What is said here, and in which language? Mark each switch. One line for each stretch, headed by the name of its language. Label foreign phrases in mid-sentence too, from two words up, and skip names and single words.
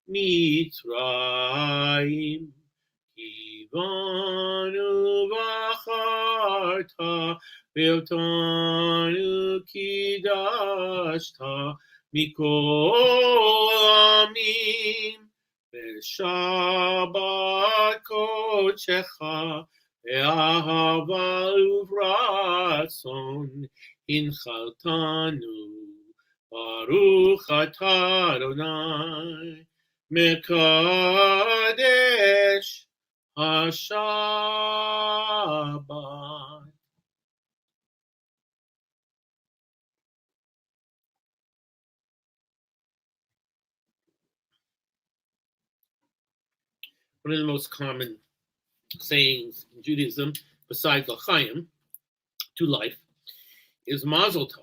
Hebrew: מצרים, כי בנו בחרת ואותנו קידשת מכל עמים, ושבת קדשך ואהבה וברצון הנחלתנו, ברוך אתה ה' מקדש השבת.
English: One of the most common sayings in Judaism, besides l'chaim, to life, is
Hebrew: מזל טוב.